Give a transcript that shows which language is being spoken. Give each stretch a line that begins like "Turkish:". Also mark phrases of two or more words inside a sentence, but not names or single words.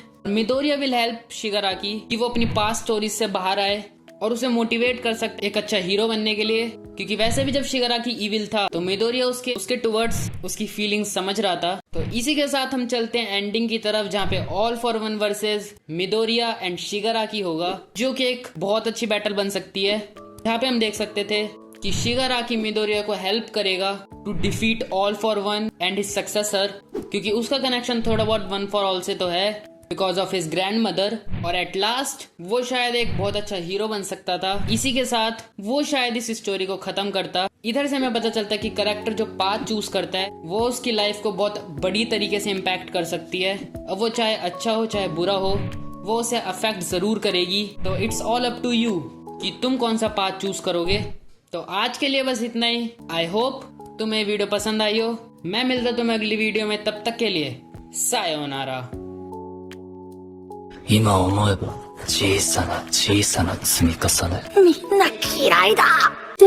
Hindi: मिडोरिया
English: will help
Hindi: शिगाराकी कि वो अपनी
English: past stories
Hindi: से बाहर आए और उसे मोटिवेट कर सकते एक अच्छा हीरो बनने के लिए, क्योंकि वैसे भी जब शिगाराकी इविल था तो मिडोरिया उसके टुवर्ड्स उसकी फीलिंग्स समझ रहा था। तो इसी के साथ हम चलते हैं एंडिंग की तरफ, जहाँ पे ऑल फॉर वन वर्सेस मिडोरिया एंड शिगाराकी होगा, जो कि एक बहुत अच्छी बैटल बन सकती है, जहाँ पे हम देख सकते थे कि शिगाराकी मिडोरिया को हेल्प करेगा
English: to defeat
Hindi: ऑल फॉर वन
English: and his successor,
Hindi: क्योंकि उसका कनेक्शन थोड़ा बहुत वन फॉर ऑल से तो है
English: because of his grand mother.
Hindi: और
English: at last
Hindi: वो शायद एक बहुत अच्छा हीरो बन सकता था। इसी के साथ वो शायद इस स्टोरी को खत्म करता। इधर से हमें पता चलता है कि कैरेक्टर जो
English: path choose
Hindi: करता है वो उसकी लाइफ को बहुत बड़ी तरीके से इम्पैक्ट कर सकती है। अब वो चाहे अच्छा हो चाहे बुरा हो, वो उसे अफेक्ट जरूर करेगी। तो
English: it's all up to you
Hindi: कि तुम कौन सा
English: path choose
Hindi: करोगे। तो आज के लिए बस इतना ही।
English: I hope
Hindi: तुम्हें वीडियो पसंद आई हो। मैं मिलता तुम्हें अगली वीडियो में, तब तक के लिए सायोनारा।
Japanese: 今思えば小さな小さな積み重ね。みんな嫌いだ。